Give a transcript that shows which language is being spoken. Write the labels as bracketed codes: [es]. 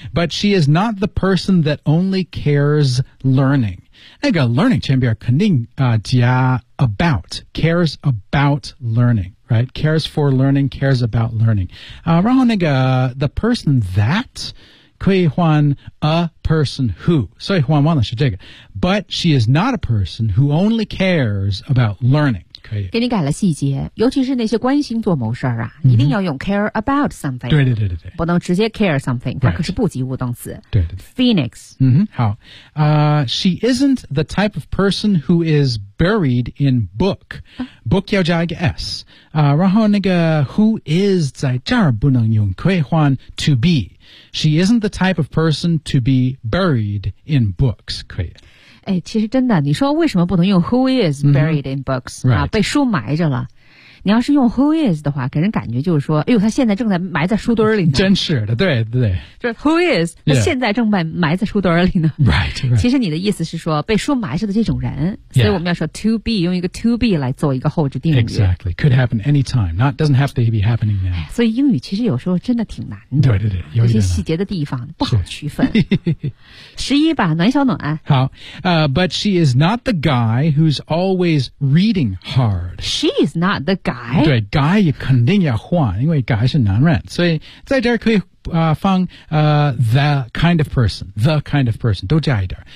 [en] But she is not the person that only cares learning [zh] 那个 [en] learning [zh] 前边肯定、加 [en] about cares about learning、right? cares for learning cares about learning、 [zh] 然后那个 [en] the person that [zh] 可以换 [en] a person who [zh] 所以换完了是这个 [en] But she is not a person who only cares about learning [zh] 给你改了细节尤其是那些关心做某事儿啊、 mm-hmm. 一定要用 [en] care about something [zh] 对对对对对不能直接 [en] care something [zh] 它、 [en] right. [zh] 可是不及物动词对对对 [en] Phoenix、 mm-hmm. 好、She isn't the type of person who is buried in book、 [zh] 啊、 [en] book [zh] 要加一个 [en] S、 [zh] 然后那个 [en] who is [zh] 在这儿不能用可以换 [en] to be She isn't the type of person to be buried in books 可以 [zh] 哎，其实真的，你说为什么不能用 [en] "Who is buried in books"、 mm-hmm. right. [zh] 啊？被书埋着了。你要是用 who is 的话，给人感觉就是说，哎呦，他现在正在埋在书堆里呢。真是的，对对。就是 who is， 他现在正在埋在书堆里呢。 [en] Right, right. [zh] 其实你的意思是说被书埋着的这种人。所以我们要说 [en] to be， [zh] 用一个 to be 来做一个后置定语。 [en] Exactly. Could happen anytime. Not, doesn't have to be happening now. [zh] 所以英语其实有时候真的挺难的。对对对。有些细节的地方不好区分。十一吧，暖小暖。好。 [en] But she is not the guy who's always reading hard. She's not the guy. [zh] 对， guy 肯定要换，因为 guy 是男人。所以在这儿可以放 [en] the kind of person， [zh] the kind of person， 都加一点。